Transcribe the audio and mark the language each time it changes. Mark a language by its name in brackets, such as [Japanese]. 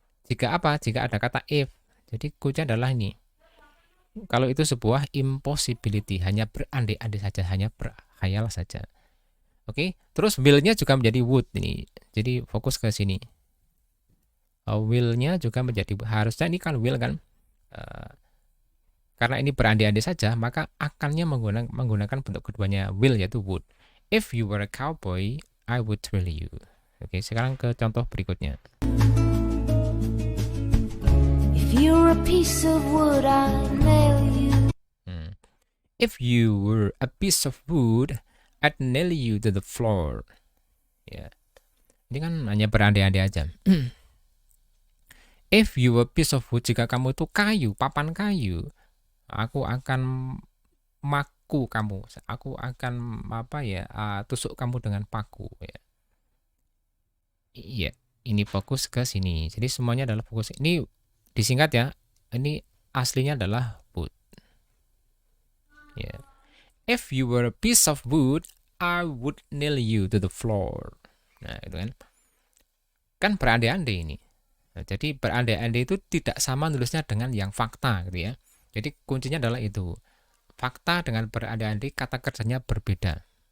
[Indonesian] Jika ada kata if. Jadi kunci adalah ini. Kalau itu sebuah impossibility, hanya berandai-andai saja, hanya berkhayal saja. Oke, terus will-nya juga menjadi would ini. Jadi fokus ke sini. Will-nya juga menjadi, harusnya ini kan will kan. Karena ini berandai-andai saja, maka akannya menggunakan bentuk keduanya will, yaitu would. [English] If you were a cowboy, I would trail you. [Indonesian] Oke, sekarang ke contoh berikutnya. [English] If If you're a piece of wood, I'd nail you. If you were a piece of wood, I'd nail you to the floor. [Indonesian] Ya, ini kan hanya berandai-andai aja. [English] If you were a piece of wood, [Indonesian] jika kamu itu kayu, papan kayu, aku akan maku kamu, aku akan tusuk kamu dengan paku. Ya. Iya, ini fokus ke sini. Jadi semuanya adalah fokus. Ini disingkat ya. Ini aslinya adalah wood. Ya. [English] If you were a piece of wood, I would nail you to the floor. [Indonesian] Nah, itu kan. Kan berandai-andai ini. Nah, jadi berandai-andai itu tidak sama nulisnya dengan yang fakta gitu ya. Jadi kuncinya adalah itu. Fakta dengan berandai-andai kata kerjanya berbeda.